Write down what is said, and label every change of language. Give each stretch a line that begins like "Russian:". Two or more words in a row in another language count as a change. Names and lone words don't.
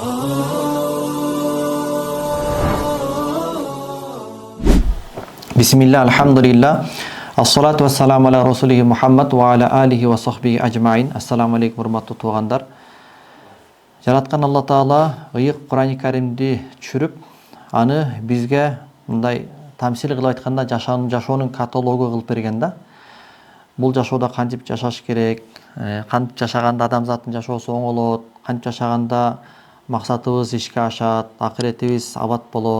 Arabic: بسم الله، الحمد لله، والصلاة والسلام على رسوله محمد وعلى آله وصحبه أجمعين. السلام عليكم,
Kyrgyz: урматтуу туугандар. Жараткан Алла Таала ыйык Кур'ан-ы Каримди түшүрүп, аны бизге мындай тамсил кылып айтканда жашоонун каталогу кылып берген да. Бул жашоодо кантип жашаш керек, кантип жашаганда адамзаттын жашоосу оңолот, кантип жашаганда максатыбыз ишке ашат, акыретибиз абад болот.